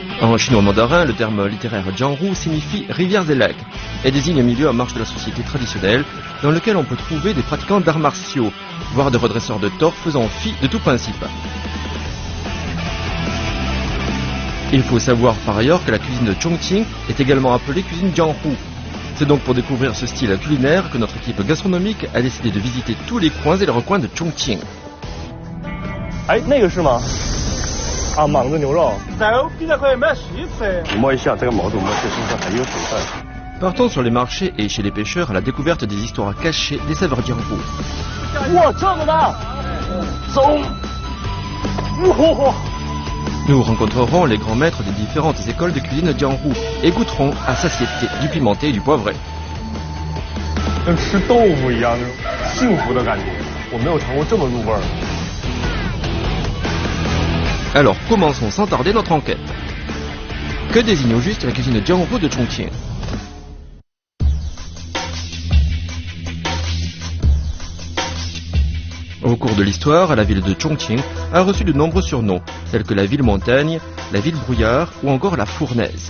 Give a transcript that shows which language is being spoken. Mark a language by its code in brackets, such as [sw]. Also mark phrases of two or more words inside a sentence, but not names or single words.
[fr] En chinois mandarin, le terme littéraire Jianghu signifie rivières et lacs et désigne un milieu en marge de la société traditionnelle dans lequel on peut trouver des pratiquants d'arts martiaux, voire des redresseurs de tort faisant fi de tout principe. Il faut savoir par ailleurs que la cuisine de Chongqing est également appelée cuisine Jianghu. C'est donc pour découvrir ce style culinaire que notre équipe gastronomique a décidé de visiter tous les coins et les recoins de Chongqing. [zh] 哎，那个是吗？啊，莽子牛肉。走，比较可以买西菜。摸一下这个毛肚，摸是身上还有水分。 [fr] Partons sur les marchés et chez les pêcheurs à la découverte des histoires cachées des saveurs Jianghu. [zh] 哇，这么大！走！哇！ [fr] Nous rencontrerons les grands maîtres des différentes écoles de cuisine Jianghu et goûterons à satiété du pimenté et du poivré. [zh] 跟吃豆腐一样，那种幸福的感觉。我没有尝过这么入味儿。 [fr] Alors commençons sans tarder notre enquête. Que désigne au juste la cuisine Jianghu de Chongqing? Au cours de l'histoire, la ville de Chongqing a reçu de nombreux surnoms, tels que la ville montagne, la ville brouillard ou encore la fournaise.